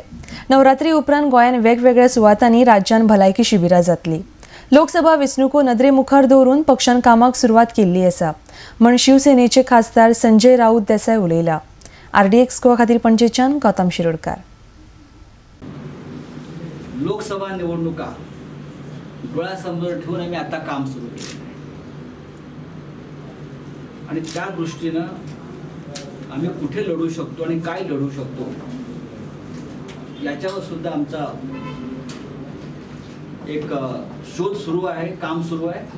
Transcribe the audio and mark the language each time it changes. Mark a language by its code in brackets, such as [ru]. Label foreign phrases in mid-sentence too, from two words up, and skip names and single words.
[kok] नवरात्री उपरांत गोंयान वेगवेगळ्या सुवातांनी राज्यान भलायकी शिबिरां जातली। लोकसभा वेंचणुको नदरे मुखार दवरून पक्षान कामाक सुरवात केल्ली आसा म्हण शिवसेनेचे खासदार संजय राऊत देसाय उलयला। RDX गोवा खातीर पणजेच्यान गौतम शिरोडकार। [mr] लोकसभा निवडणुका डोळ्यासमोर ठेवून आम्ही आता काम सुरू केले आणि त्या दृष्टीनं आम्ही कुठे लढू शकतो आणि काय लढू शकतो याच्यावर सुद्धा आमचा एक शोध सुरू आहे, काम सुरू आहे।